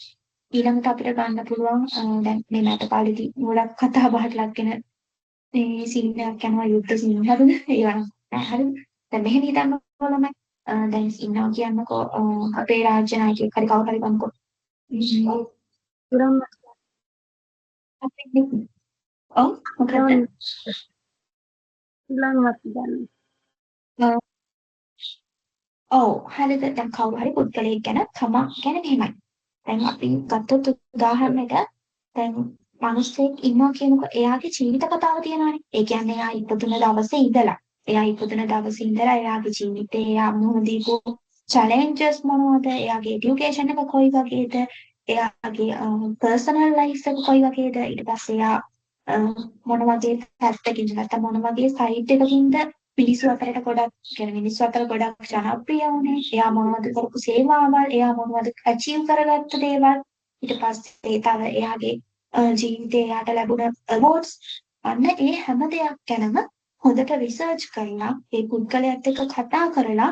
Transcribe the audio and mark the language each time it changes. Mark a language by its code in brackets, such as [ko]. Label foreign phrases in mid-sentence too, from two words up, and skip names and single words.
[si] ඊළඟට අපිට ගන්න පුළුවන් දැන් මේ මෑතකාලේදී ගොඩක් කතා බහට ලක්ගෙන මේ සීන් එකක් යනවා යුද්ධ සීන් හරිද? ඒවා නෑ හරිද? දැන් මෙහෙම හිතන්නකෝ ළමයි. දැන් ඉන්නවා කියන්නකෝ අපේ රාජ්‍ය නායකයෙක් හරි කවුරු හරි ගන්නකෝ. Kurang අපේ ඔව් මොකද? bilang mati dan ඔව් හරිද? දැන් කවුරු හරි පුද්ගලයෙක් ගැන තමන් ගැන මෙහෙමයි. දැන් අපි ගත්තොත් උදාහරණයක් දැන් මිනිස්සෙක් ඉන්නවා කියනකොට එයාගේ ජීවිත කතාව තියෙනවානේ. ඒ කියන්නේ එයා ඉපදුන දවසේ ඉඳලා එයාගේ ජීවිතේ එයා මුහුණ දීපු challenges මොනවද? එයාගේ education එක කොයි වගේද? එයාගේ [en] personal life [si] එක කොයි වගේද? ඊට පස්සේ එයා මොන වගේ පැත්තකින්ද නැත්නම් මොන වගේ side එකකින්ද මිනිස්සු අතර ගොඩක් ජනප්‍රිය වුණේ. එයා මොනවද කරපු සේවාවල්, එයා මොනවද achieve කරගත්ත දේවල්. ඊට පස්සේ තව එයාගේ ජීවිතේ එයාට ලැබුණ awards අන්න ඒ හැම දෙයක් ගැනම හොඳට රිසර්ච් කරලා ඒ පුද්ගලයාත් එක්ක කතා කරලා